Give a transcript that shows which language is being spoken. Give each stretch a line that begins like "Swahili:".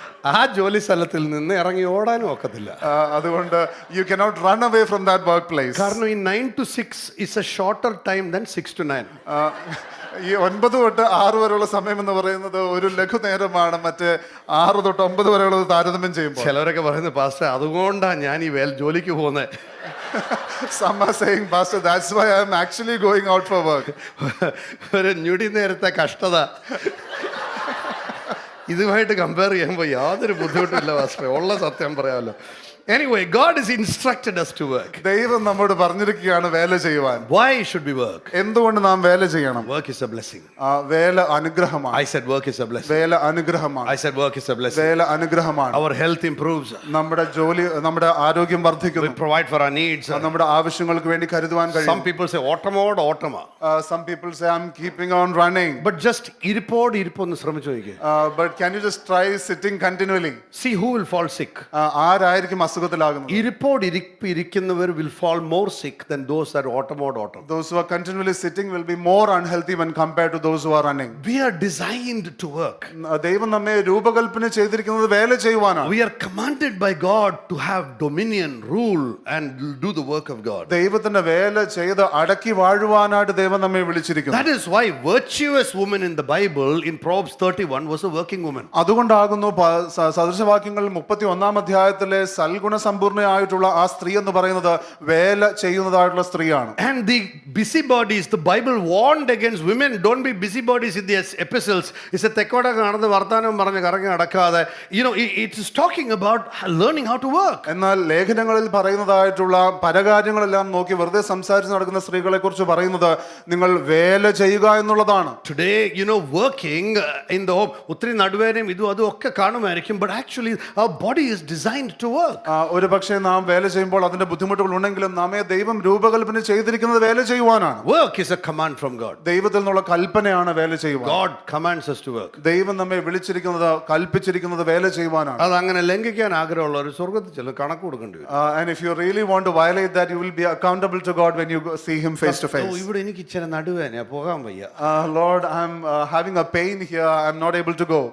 Malayalam: ആ ജോലി സ്ഥലത്തിൽ നിന്ന് ഇറങ്ങി ഓടാനും ഒക്കത്തില്ല. അതുകൊണ്ട്
English: you cannot run away from that workplace.
Malayalam: കാരണം ഈ
English: 9 to 6 is a shorter time than 6 to 9.
Malayalam: ഈ 9 തൊട്ട് 6 വരെയുള്ള സമയം എന്ന് പറയുന്നത് ഒരു ലഘുനേരമാണ്. മറ്റേ 6 തൊട്ട് 9 വരെയുള്ളത് താരതമ്യം ചെയ്യുമ്പോൾ ചിലവരൊക്കെ പറയുന്നത് പാസ്റ്റർ അതുകൊണ്ടാണ് ഞാൻ ഈ ജോലിക്ക് പോകുന്നത്.
English: Some are saying, Pastor, that's why I am actually going out for work.
Malayalam: ഒരു ഞൊടി നേരത്തെ കഷ്ടത ഇതുമായിട്ട് കമ്പയർ ചെയ്യുമ്പോൾ യാതൊരു ബുദ്ധിമുട്ടില്ല പാസ്റ്റർ, ഉള്ള സത്യം പറയാമല്ലോ.
English: Anyway, God has instructed us to work.
Malayalam: ദൈവം നമ്മോട് പറഞ്ഞിരിക്കുകയാണ് വേല ചെയ്യുവാൻ.
English: Why should we work?
Malayalam: എന്തുകൊണ്ട് നാം വേല ചെയ്യണം?
English: Work is a blessing.
Malayalam: വേല അനുഗ്രഹമാണ്.
English: I said work is a blessing.
Malayalam: വേല അനുഗ്രഹമാണ്.
English: I said work is a blessing.
Malayalam: വേല അനുഗ്രഹമാണ്.
English: Our health improves.
Malayalam: നമ്മുടെ ആരോഗ്യം
English: We
Malayalam: വർദ്ധിക്കുന്നു.
English: provide for our needs.
Malayalam: നമ്മുടെ ആവശ്യങ്ങൾക്ക് വേണ്ടി കരുതുവാൻ കഴിയും.
English: Some people say
Malayalam: ഓട്ടമോട് ഓട്ടമാ.
English: Some people say I'm keeping on running. But just
Malayalam: ഇരിപ്പൊന്ന് ശ്രമിച്ചു നോക്കിയേ.
English: But can you just try sitting continually? See who will fall sick.
Malayalam: ആരായിരിക്കും അസുഖത്തിലാകുന്നത്? ഇരിക്കുന്നവർ
English: will fall more sick than those that
Malayalam: ഓട്ടമോട് ഓട്ടം.
English: Those who are continually sitting will be more unhealthy when compared to those who are running. We are designed to work.
Malayalam: ദൈവം നമ്മെ രൂപകൽപ്പന ചെയ്തിരിക്കുന്നത് വേല ചെയ്യുവാനാണ്.
English: We are commanded by God to have dominion, rule and do the work of God.
Malayalam: ദൈവത്തിന്റെ വേല ചെയ്ത് അടക്കി വാഴുവാനായിട്ട് ദൈവം നമ്മെ വിളിച്ചിരിക്കുന്നു.
English: That is why virtuous woman in the Bible in Proverbs 31 was a working woman.
Malayalam: അതുകൊണ്ടാകുന്നു സദൃശവാക്യങ്ങൾ 31-ാം അധ്യായത്തിലെ സൽഗുണ സൽഗുണസമ്പൂർണ്ണയായിട്ടുള്ള ആ സ്ത്രീ എന്ന് പറയുന്നത് വേല ചെയ്യുന്നതായിട്ടുള്ള സ്ത്രീയാണ്.
English: And the busybodies, the Bible warned against women, don't be busybodies in the epistles. It's a
Malayalam: തെക്കോടെ നടന്ന് വർത്താനം പറഞ്ഞ് കറങ്ങി നടക്കാതെ.
English: It is talking about learning how to work.
Malayalam: എന്നാൽ ലേഖനങ്ങളിൽ പറയുന്നതായിട്ടുള്ള പരകാര്യങ്ങളെല്ലാം നോക്കി വെറുതെ സംസാരിച്ച് നടക്കുന്ന സ്ത്രീകളെ കുറിച്ച് പറയുന്നത് നിങ്ങൾ വേല ചെയ്യുക എന്നുള്ളതാണ്.
English: Today, working in the home,
Malayalam: ഒത്തിരി നടുവേനയും ഇതും അതും ഒക്കെ കാണുമായിരിക്കും,
English: but actually our body is designed to work.
Malayalam: ഒരു പക്ഷേ നാം വേല ചെയ്യുമ്പോൾ അതിന്റെ ബുദ്ധിമുട്ടുകൾ ഉണ്ടെങ്കിലും നാമേ ദൈവം രൂപകൽപ്പന ചെയ്തിരിക്കുന്നത് വേല ചെയ്യുവാനാണ്.
English: Work is a command from God.
Malayalam: ദൈവത്തിൽ നിന്നുള്ള കൽപ്പനയാണ് വേല ചെയ്യുവാൻ.
English: God commands us to work.
Malayalam: ദൈവം നമ്മെ വിളിച്ചിരിക്കുന്നത് കൽപ്പിച്ചിരിക്കുന്നത് വേല ചെയ്യുവാനാണ്. അത് അങ്ങനെ ലംഘിക്കാൻ ആഗ്രഹമുള്ളവർ സ്വർഗ്ഗത്തിൽ ചെല്ലും കണക്ക് കൊടുക്കേണ്ടി വരും.
English: And if you really want to violate that, you will be accountable to God when you see him face to face.
Malayalam: ഇവിടെ എനിക്ക് ഇച്ചിരി നടുവേനയാ, പോകാൻ വയ്യ.
English: Lord, I'm having a pain here, I'm not able to go.